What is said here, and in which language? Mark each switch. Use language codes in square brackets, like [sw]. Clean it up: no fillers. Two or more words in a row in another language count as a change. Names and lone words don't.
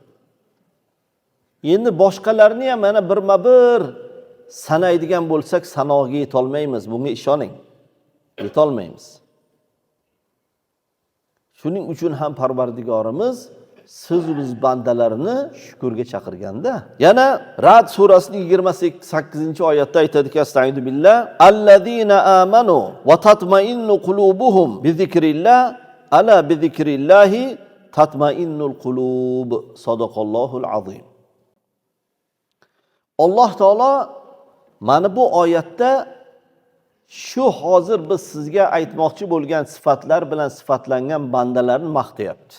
[uz] Endi boshqalarni ham mana birma-bir sanaydigan bo'lsak sanoga yetolmaymiz. Bunga ishoning. Yetolmaymiz. Shuning uchun ham Parvardigorimiz siz biz bandalarini shukurga chaqirganda, yana Ra'd surasining 28-oyatda aytadiki, [ar] أستعيذ بالله الذين آمنوا وتطمئن قلوبهم بذكر الله ألا بذكر الله تطمئن القلوب. صدق الله العظيم. [uz] Alloh taolo mana bu oyatda shu hozir biz sizga aytmoqchi bo'lgan sifatlar bilan sifatlangan bandalarni maqtayapti.